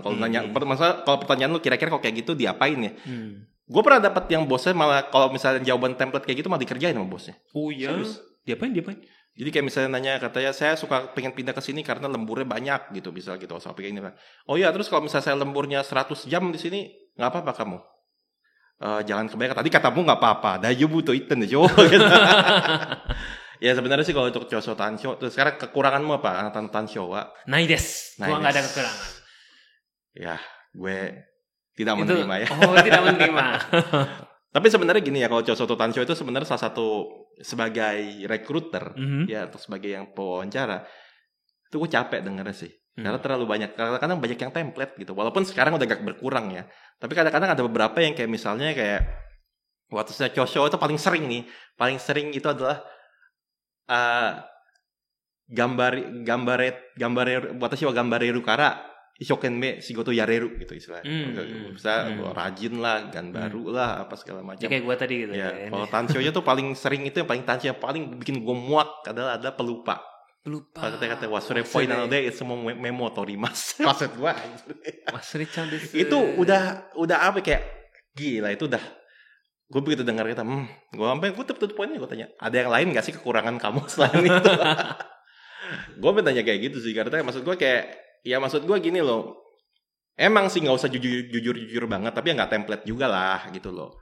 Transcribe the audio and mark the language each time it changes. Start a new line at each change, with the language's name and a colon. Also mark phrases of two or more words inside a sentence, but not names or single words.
Indonesian: Kalau nanya, masalah kalau pertanyaan lu kira-kira kalau kayak gitu diapain ya? Gue pernah dapat yang bosnya malah kalau misalnya jawaban template kayak gitu malah dikerjain sama bosnya. Oh iya. Serius? Diapain? Jadi kayak misalnya nanya, katanya saya suka pengen pindah ke sini karena lemburnya banyak gitu, misalnya gitu. So, ini kan. Oh iya, terus kalau misalnya saya lemburnya 100 jam di sini, nggak apa-apa kamu. Jangan kebanyakan. Tadi katamu nggak apa-apa.
Japanese: 大丈夫って言ってんです.
Indonesian: Ya sebenarnya sih kalau untuk
Japanese: 長所短所,
Indonesian: terus sekarang kekuranganmu apa?
Japanese: あなた短所は? ないです.
Indonesian: Gua nggak ada kekurangan. Ya, gue tidak menerima ya. Oh, tidak menerima. Tapi sebenarnya gini ya, kalau
Japanese: 長所と短所
Indonesian: itu sebenarnya salah satu sebagai recruiter ya, atau sebagai yang pewawancara, itu gue capek dengernya sih. Karena terlalu banyak, kadang-kadang banyak yang template gitu. Walaupun sekarang udah agak berkurang ya. Tapi kadang-kadang ada beberapa yang kayak misalnya kayak waktu saya chosho itu paling sering itu adalah
Japanese: 頑張れ私は頑張れるから一生懸命仕事やれる
Indonesian: gitu istilahnya. Bisa rajin lah, baru lah, apa segala macam. Ya kayak gue tadi gitu. Ya, kalau tansho-nya tuh paling sering itu yang paling bikin gue muak adalah ada pelupa.
Japanese: Kata-kata 忘れっぽいので semua メモ取ります.
Indonesian: Maksud gue
Japanese: 忘れちゃんです.
Indonesian: Itu udah apa kayak gila, itu udah Gue begitu dengar kata, gue tutup poinnya, gue tanya, ada yang lain gak sih kekurangan kamu selain itu? Gue tanya kayak gitu sih, karena maksud gue gini loh, emang sih nggak usah jujur banget, tapi ya nggak template juga lah gitu loh.